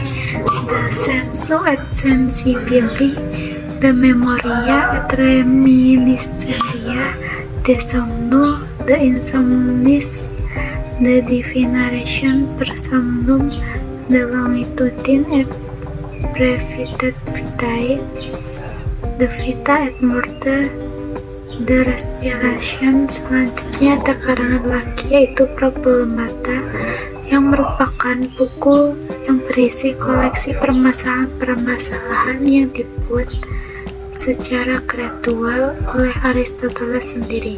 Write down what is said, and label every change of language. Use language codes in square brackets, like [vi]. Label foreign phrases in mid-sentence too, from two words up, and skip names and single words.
[id] The Sensu et Sensibili, The Memoria et Reminiscentia, The Somno, The Insomnis, The Divination per Somnum, The Longitudine et Brevitate Vitae, The Vita et Morte, The Respiration. Selanjutnya ada karangan lagi, yaitu Problemata, yang merupakan buku yang berisi koleksi permasalahan-permasalahan yang dibuat secara gradual oleh Aristoteles sendiri.